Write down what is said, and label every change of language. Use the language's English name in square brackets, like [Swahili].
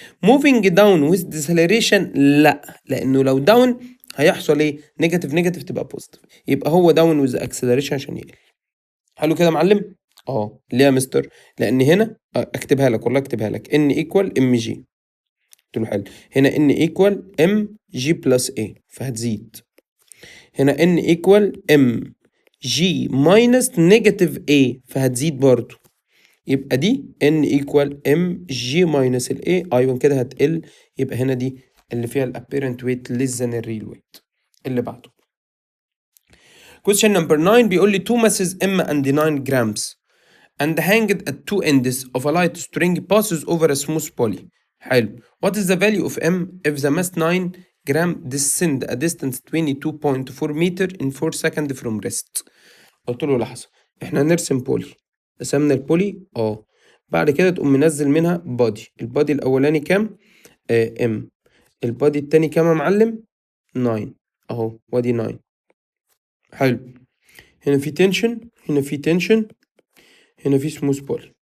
[English] moving down with deceleration [Arabic] لا، لانه لو داون هيحصل ايه؟ [English] negative negative [Arabic] تبقى [English] Positive. [Arabic] يبقى هو داون [English] with acceleration [Arabic] عشان يقل. حلو كده يا معلم. ليه يا مستر؟ لان هنا اكتبها لك والله اكتبها لك [English] N equal M g. [Arabic] قلت له حلو. هنا [English] N equal M g plus [Arabic] ايه فهتزيد. هنا [English] n equal m g minus negative a [Arabic] فهتزيد برضو. يبقى دي [English] n equal m g minus ال a. [Arabic] ايوه كده هتقل. يبقى هنا دي اللي فيها ال [English] apparent weight less than ال real weight. [Arabic] اللي بعده [English] question number 9 [Arabic] بيقول لي [English] two masses m and 9 grams and hanged at two ends of a light string passes over a smooth poly. [Arabic] حلو. [English] What is the value of m if the mass 9 gram descend a distance 22.4 meter in 4 seconds from rest. [Arabic] قلت له لحظة، احنا هنرسم بولي. رسمنا البولي بعد كده تقوم منزل منها بادي. البادي الأولاني كام؟ ام. البادي التاني كام يا معلم؟ 9 اهو. وادي 9. حلو. هنا في تنشن، هنا في تنشن، هنا في سموث بول.